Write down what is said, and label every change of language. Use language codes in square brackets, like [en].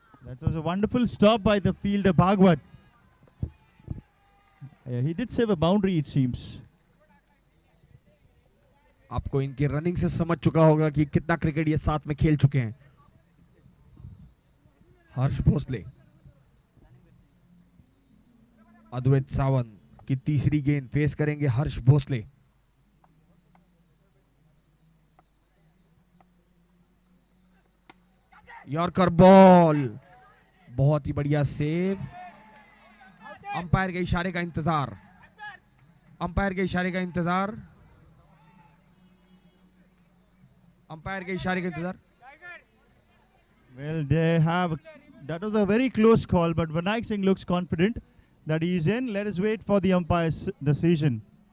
[en] That was a wonderful stop by the fielder Bhagwat. He did save a boundary, it seems. [hi] आपको इनके running से समझ चुका होगा कि कितना क्रिकेट ये साथ में खेल चुके हैं. हर्ष भोसले, अद्वैत सावंत की तीसरी गेंद फेस करेंगे हर्ष भोसले. यॉर्कर बॉल, बहुत ही बढ़िया सेव. अंपायर के इशारे का इंतजार, अंपायर के इशारे का इंतजार, अंपायर के इशारे का इंतजार. [en] Well, they have. That was a very close call, but Vinayak Singh looks confident that he is in. Let us wait for the umpire's decision.